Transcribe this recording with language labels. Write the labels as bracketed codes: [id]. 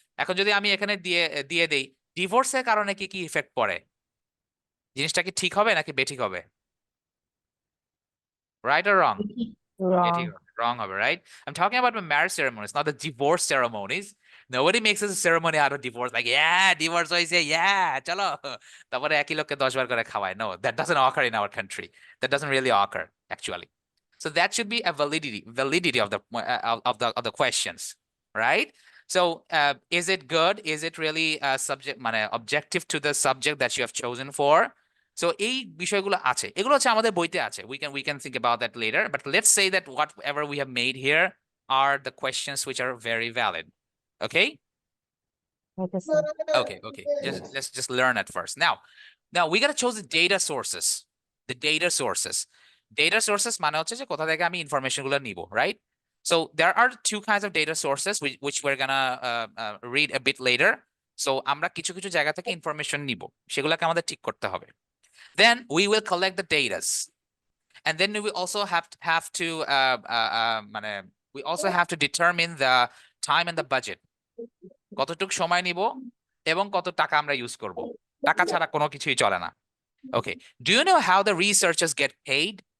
[bn] এখন যদি আমি এখানে দিয়ে দিয়ে দেই ডিভোর্সের কারণে কি কি ইফেক্ট পড়ে, জিনিসটা কি ঠিক হবে নাকি বেঠিক হবে? [en] Right or wrong? Wrong. Wrong হবে, right? I'm talking about the marriage ceremonies, not the divorce ceremonies. Nobody makes a ceremony out of divorce, like, yeah, divorce হইছে, yeah, চলো। [bn] তারপরে একই লোককে 10 বার করে খাওয়ায়। [en] No, that doesn't occur in our country. That doesn't really occur, actually. So that should be a validity of the questions, right? So is it good? Is it really মানে objective to the subject that you have chosen for? [bn] So এই বিষয়গুলো আছে, এগুলো হচ্ছে আমাদের বইতে আছে। [en] We can think about that later, but let's say that whatever we have made here are the questions which are very valid. Okay? Okay, sir. Okay. Let's just learn at first. Now we gotta choose the data sources. The data sources. [bn] Data sources মানে হচ্ছে যে কোথা থেকে আমি information গুলো নিব, right? [en] So there are two kinds of data sources which we're gonna read a bit later. [bn] So আমরা কিছু কিছু জায়গা থেকে ইনফরমেশন নিব, সেগুলোকে আমাদের ঠিক করতে হবে। [en] Then we will collect the data, and then we also have to মানে we also have to determine the time and the budget. [bn] কতটুকু সময় নিব এবং কত টাকা আমরা ইউজ করব। টাকা ছাড়া কোনো কিছুই চলে না। [en] Okay, do you know how the researchers get paid?